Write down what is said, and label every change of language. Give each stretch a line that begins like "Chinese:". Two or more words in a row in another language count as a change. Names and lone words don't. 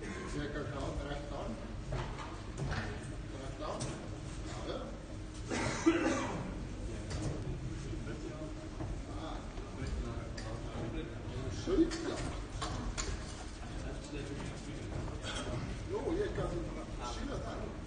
Swedish: Cirka klar 13. 13. Ja. 17.
Icelandic: Jo, ég kan sína það.